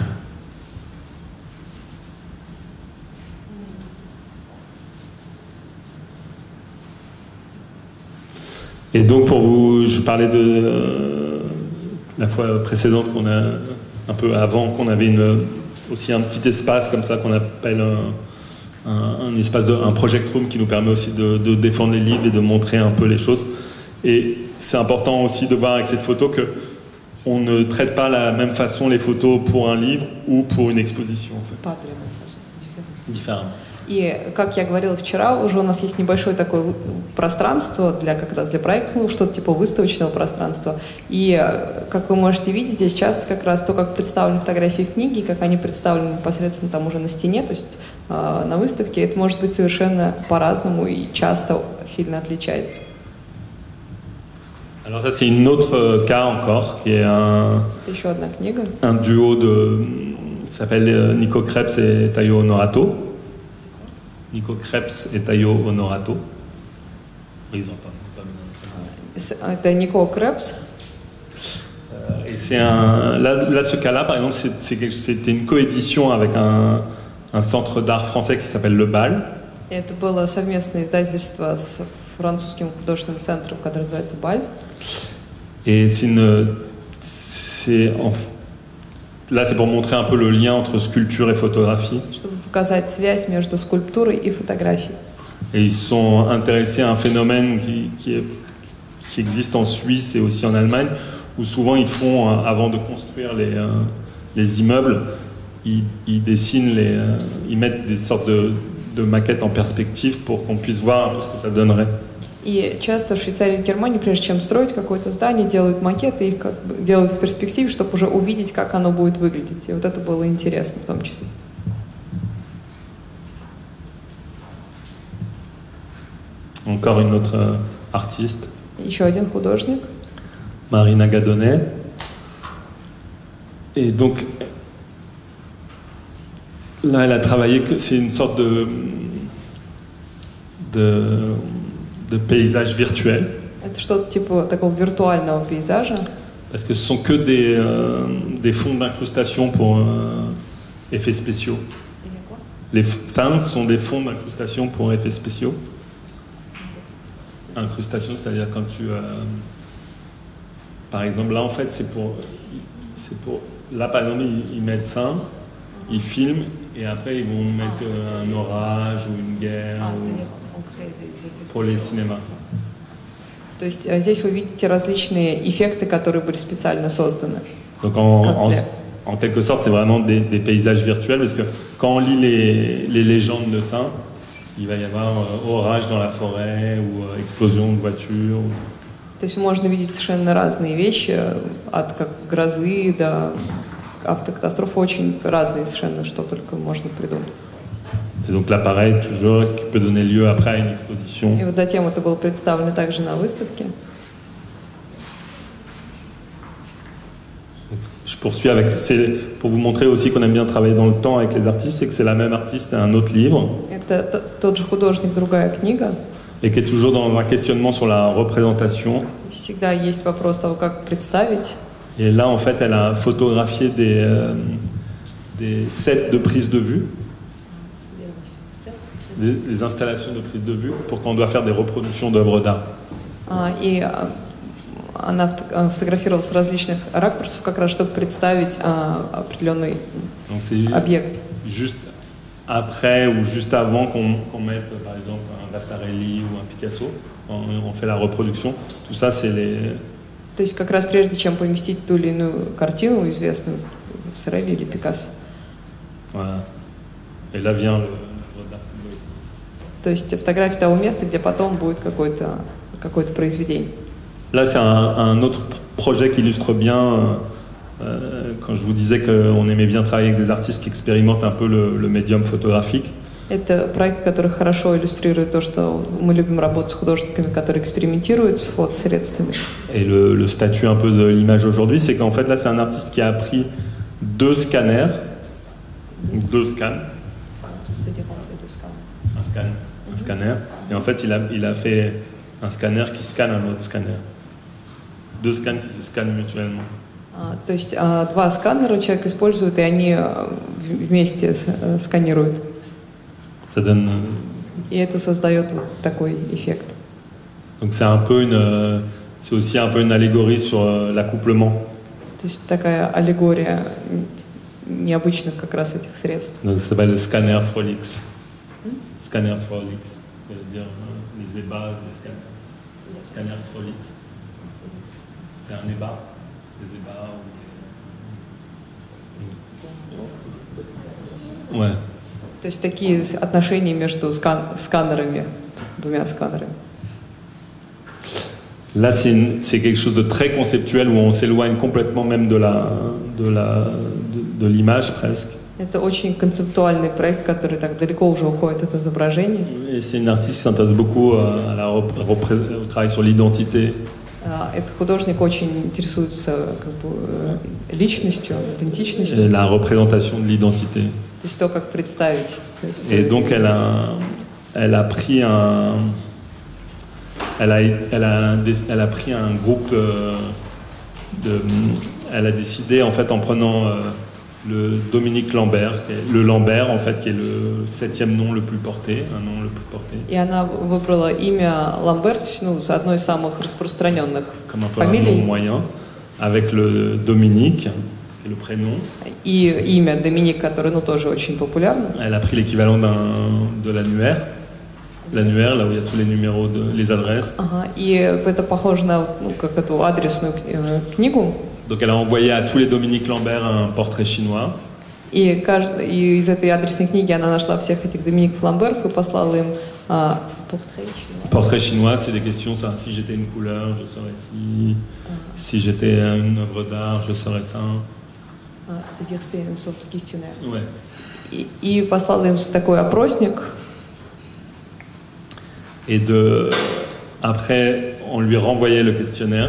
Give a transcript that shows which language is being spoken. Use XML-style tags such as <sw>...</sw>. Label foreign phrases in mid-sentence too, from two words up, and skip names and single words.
<fr>Et donc pour vous, je parlais de la fois précédente qu'on a un peu avant, qu'on avait aussi un petit espace comme ça qu'on appelle un espace un</fr> <en>project room</en> <fr>qui nous permet aussi de défendre les livres et de montrer un peu les choses. Et c'est important aussi de voir avec cette photo que on ne traite pas la même façon les photos pour un livre ou pour une exposition en fait. Pas de la même façon, différent.</fr> <ru>И, как я говорила вчера, уже у нас есть небольшое такое пространство как раз для проектов, что-то типа выставочного пространства. И, как вы можете видеть, здесь часто как раз то, как представлены фотографии в книге, как они представлены непосредственно там уже на стене, то есть на выставке, это может быть совершенно по-разному и часто сильно отличается.</ru> <fr>Alors ça c'est une autre cas encore qui est un duo qui s'appelle Nico Krebs et Tayo Honorato. Nico Krebs et Tayo Honorato. Ils ont pas.</fr> <ru>Это Nico Krebs.</ru> <fr>Et c'est là ce cas-là par exemple c'était une coédition avec un centre d'art français qui s'appelle Le Bal.</fr> <ru>Это было совместное издательство с французским художественным центром, который называется Баль.</ru> <fr>Et là, c'est pour montrer un peu le lien entre sculpture et photographie.</fr> <ru>Чтобы показать связь между скульптурой и фотографией.</ru> <fr>Et ils sont intéressés à un phénomène qui existe en Suisse et aussi en Allemagne, où souvent ils font, avant de construire les immeubles, ils dessinent, ils mettent des sortes de maquettes en perspective pour qu'on puisse voir un peu ce que ça donnerait.</fr> <ru>И часто в Швейцарии и Германии, прежде чем строить какое-то здание, делают макеты, их как бы делают в перспективе, чтобы уже увидеть, как оно будет выглядеть. И вот это было интересно в том числе.</ru> <fr>Encore une autre artiste.</fr> <ru>Еще один художник.</ru> <fr>Marina Gadonnet. Et donc, là, elle a travaillé, c'est une sorte de paysage virtuel.</fr> <ru>Это что-то типа такого виртуального пейзажа.</ru> <fr>Parce que ce sont que des fonds d'incrustation pour effets spéciaux. Ça, ce sont des fonds d'incrustation pour effets spéciaux. Incrustation, c'est-à-dire quand tu... par exemple, là, en fait, c'est pour... Là, par exemple, ils mettent ça, ils filment, et après, ils vont mettre un orage ou une guerre pour les cinémas.</fr> <ru>То есть здесь вы видите различные эффекты, которые были специально созданы.</ru> <fr>Donc en quelque sorte, c'est vraiment des paysages virtuels, parce que quand on lit les légendes de ça, il va y avoir orage dans la forêt ou explosion de voiture.</fr> <ru>То есть можно видеть совершенно разные вещи, от как грозы до автокатастрофы, очень разные совершенно, что только можно придумать.</ru> <fr>Et donc l'appareil toujours qui peut donner lieu après à une exposition.</fr> <ru>И вот затем это было представлено также на выставке.</ru> <fr>Je poursuis avec, pour vous montrer aussi qu'on aime bien travailler dans le temps avec les artistes, c'est que c'est la même artiste et un autre livre.</fr> <ru>Это тот же художник, другая книга.</ru> <fr>Et qui est toujours dans un questionnement sur la représentation.</fr> <ru>Всегда есть вопрос того, как представить.</ru> <fr>Et là, en fait, elle a photographié des sets de prise de vue. Des installations de prise de vue pour quand on doit faire des reproductions d'œuvres d'art.</fr> <ru>И она фотографировала с различных ракурсов, как раз чтобы представить определенный объект.</ru> <fr>Juste après ou juste avant qu'on mette, par exemple, un Vasarely ou un Picasso, on fait la reproduction. Tout ça, c'est les...</fr> <ru>То есть как раз прежде чем поместить ту или иную картину известную, Vasarely или Пикассо.</ru> <fr>Voilà. Et là vient le...</fr> <ru>То есть фотография того места, где потом будет какое-то произведение.</ru> <fr>Là, c'est un autre projet qui illustre bien, quand je vous disais qu'on aimait bien travailler avec des artistes qui expérimentent un peu le médium photographique.</fr> <ru>Это проект, который хорошо иллюстрирует то, что мы любим работать с художниками, которые экспериментируют с фотосредствами.</ru> <fr>Et le statut un peu de l'image aujourd'hui, c'est qu'en fait, là, c'est un artiste qui a pris deux scanners, deux scans. Un scanner, et en fait il a fait un scanner qui scanne un autre scanner. Deux scans qui se scannent mutuellement.</fr> <ru>То есть два сканера человек использует, и они вместе сканируют.</ru> <fr>Ça donne...</fr> <ru>И это создает вот такой эффект.</ru> <fr>Donc c'est aussi un peu une allégorie sur l'accouplement.</fr> <ru>То есть такая аллегория необычных как раз этих средств.</ru> <fr>Donc ça s'appelle le scanner Frolix. Scanner Frolix, c'est-à-dire les ébats des scanners. Scanner Frolix. C'est un ébat, des ébats ou des... Ouais.</fr> <ru>То есть такие отношения между сканерами, двумя сканерами.</ru> <fr>Là, c'est quelque chose de très conceptuel où on s'éloigne complètement même de l'image presque.</fr> <ru>Это очень концептуальный проект, который так далеко уже уходит от изображения.</ru> <fr>Et c'est une artiste qui s'intéresse beaucoup au travail sur l'identité.</fr> <ru>Этот художник очень интересуется как бы личностью, идентичностью.</ru> <fr>La représentation de l'identité.</fr> <ru>То есть то, как представить.</ru> <fr>Et donc elle a pris elle a pris un groupe elle a décidé en fait en prenant le Dominique Lambert, le Lambert en fait, qui est le 7e nom le plus porté, un nom le plus porté.</fr> <ru>И она выбрала имя Ламберт, ну, одно из самых распространенных</ru> <fr>Comme un peu un</fr> <ru>фамилий.</ru> <fr>nom moyen, avec le Dominique, qui est le prénom.</fr> <ru>И имя Доминик, которое, ну, тоже очень популярно.</ru> <fr>Elle a pris l'équivalent de l'annuaire. L'annuaire, là où il y a tous les numéros, les adresses.</fr> <ru>Ага, и это похоже на, ну, как эту адресную книгу.</ru> <fr>Donc elle a envoyé à tous les Dominique Lambert un portrait chinois.</fr> <ru>И из этой адресной книги она нашла всех этих Домиников Ламберов и послала им</ru> <fr>Portrait chinois, c'est des questions, ça, si j'étais une couleur, je serais ci. Si j'étais une œuvre d'art, je serais ça. C'est-à-dire c'était une sorte de questionnaire. Ouais.</fr> <ru>И послала им такой опросник.</ru> <fr>Et après, on lui renvoyait le questionnaire.</fr>